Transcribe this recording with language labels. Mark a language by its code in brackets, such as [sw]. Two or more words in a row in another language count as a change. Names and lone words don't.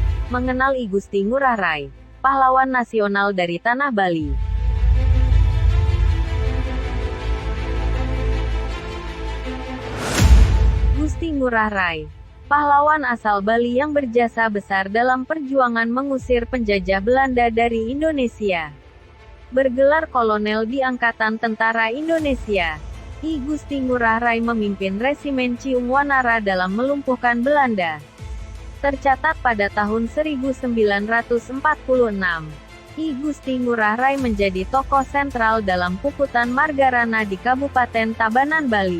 [id] Mengenal I Gusti Ngurah Rai, pahlawan nasional dari tanah Bali. Gusti Ngurah Rai, pahlawan asal Bali yang berjasa besar dalam perjuangan mengusir penjajah Belanda dari Indonesia. Bergelar kolonel di Angkatan Tentara Indonesia, I Gusti Ngurah Rai memimpin Resimen Ciung Wanara dalam melumpuhkan Belanda. Tercatat pada tahun 1946, I Gusti Ngurah Rai menjadi tokoh sentral dalam puputan Margarana di Kabupaten Tabanan, Bali.